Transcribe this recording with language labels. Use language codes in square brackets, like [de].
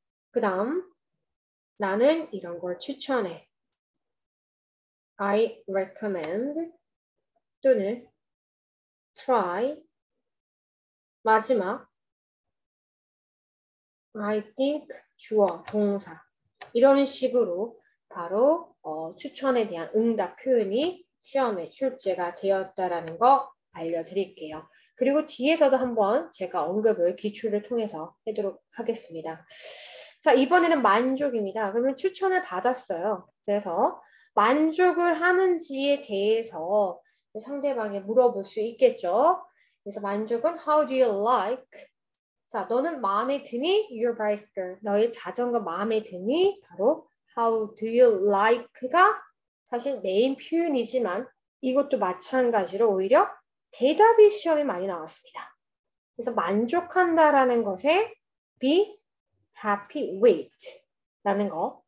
[ko] 그다음 나는 이런 걸 추천해 [en] I recommend [ko] 또는 try 마지막 [en] I think [ko] 주어 동사 이런 식으로 바로 추천에 대한 응답 표현이 시험에 출제가 되었다라는 거 알려드릴게요. 그리고 뒤에서도 한번 제가 언급을 기출을 통해서 하도록 하겠습니다. 자, 이번에는 만족입니다. 그러면 추천을 받았어요. 그래서 만족을 하는지에 대해서 상대방에 물어볼 수 있겠죠. 그래서 만족은 [en] How do you like? [ko] 자, 너는 마음에 드니? [en] Your bicycle. [ko] 너의 자전거 마음에 드니? 바로 [en] How do you like [ko] 가 사실 메인 표현이지만 이것도 마찬가지로 오히려 대답이 시험에 많이 나왔습니다. 그래서 만족한다라는 것에 [en] be happy with [ko] 라는 거.